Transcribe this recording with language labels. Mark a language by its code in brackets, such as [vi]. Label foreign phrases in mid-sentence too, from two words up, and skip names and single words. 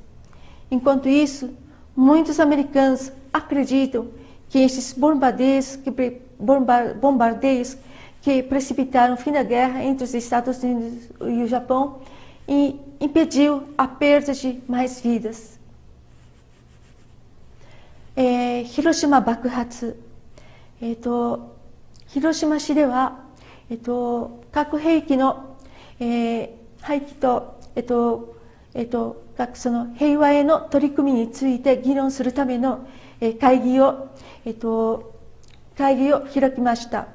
[pt] Enquanto isso, muitos americanos acreditam que estes bombardeios que precipitaram o fim da guerra entre os Estados Unidos e o Japão e impediu a perda de mais vidas. [ja] Hiroshima 爆発。広島市では、核兵器の、廃棄と、その平和への取り組みについて議論するための、会議を開きました。